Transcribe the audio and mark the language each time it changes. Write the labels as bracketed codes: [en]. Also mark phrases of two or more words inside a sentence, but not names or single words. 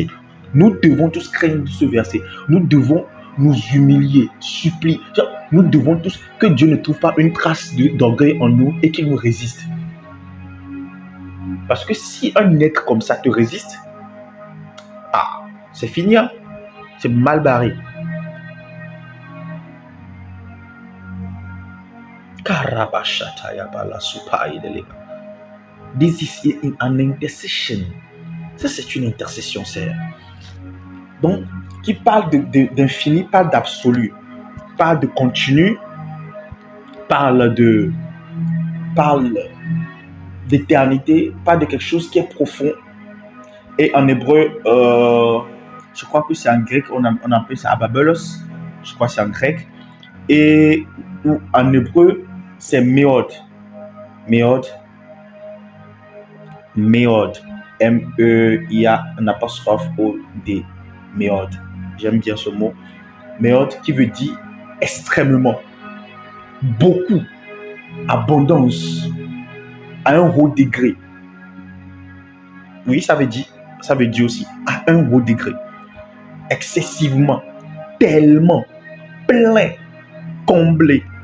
[fr] Nous devons tous craindre ce verset. Nous devons nous humilier, supplier. Nous devons tous que Dieu ne trouve pas une trace d'orgueil en nous et qu'il nous résiste. Parce que si un être comme ça te résiste, c'est fini, hein? C'est mal barré. [en] This is an intercession. [fr] Ça, c'est une intercession, c'est. Donc, qui parle d'infini, parle d'absolu, parle de continu, parle d'éternité, parle de quelque chose qui est profond. Et en hébreu, je crois que c'est en grec, on appelle ça ababelos. Je crois que c'est en grec. Et en hébreu, c'est meod. [he] Meod. Meod. [fr] M-E-I-A, un apostrophe O-D. Meod. J'aime bien ce mot. Meod qui veut dire extrêmement, beaucoup, abondance, à un haut degré. Oui, ça veut dire aussi à un haut degré. Excessivement, tellement, plein, comblé.